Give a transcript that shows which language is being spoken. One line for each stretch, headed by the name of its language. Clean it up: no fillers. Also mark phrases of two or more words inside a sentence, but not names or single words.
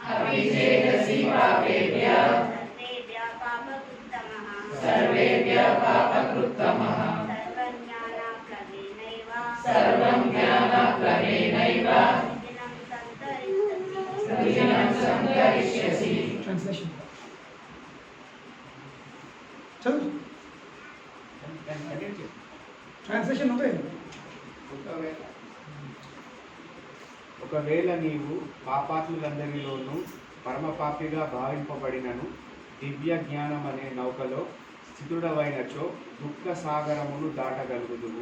Sanskrit: सर्वेभ्यः पापकृत्तमः सर्वं ज्ञानप्लवेनैव वृजिनं संतरिष्यसि
Hindi: ट्रांसलेशन चलो
Telugu: ట్రాన్స్లేషన్ నువ్వే. ఒకవేళ నీవు పాపాత్ములందరిలోనూ పరమపాపిగా భావింపబడినను దివ్య జ్ఞానం అనే నౌకలో స్థితుడవైనచో దుఃఖ సాగరమును దాటగలుగుదువు.